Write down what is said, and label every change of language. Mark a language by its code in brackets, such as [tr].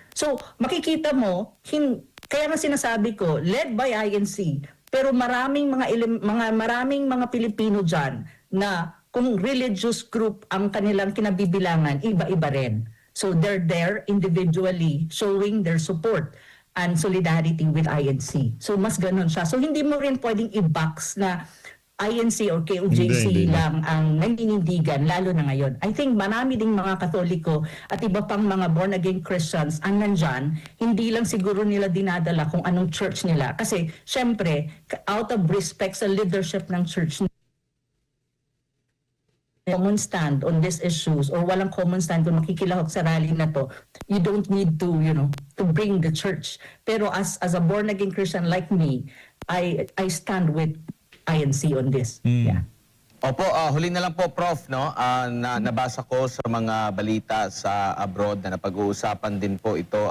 [tl] So makikita mo, kaya nga sinasabi ko, led by INC, pero maraming mga Pilipino dyan na kung religious group ang kanilang kinabibilangan, iba-iba rin. [en] So they're there individually showing their support and solidarity with INC. [tl] So mas ganun siya. So hindi mo rin pwedeng i-box na INC or KOJC Hindi. lang ang naninindigan, lalo na ngayon. I think marami ding mga Katoliko at iba pang mga born-again Christians ang nandyan, hindi lang siguro nila dinadala kung anong church nila. Kasi syempre, [en] out of respect sa leadership ng church, common stand on these issues or walang common stand [tl] kung makikilahok sa rally na to, [en] you don't need to, to bring the church. Pero as a born-again Christian like me, I stand with INC on this. Yeah. [tl] Opo, huli na lang po, Prof, no? Nabasa ko sa mga balita sa abroad na napag-uusapan din po ito.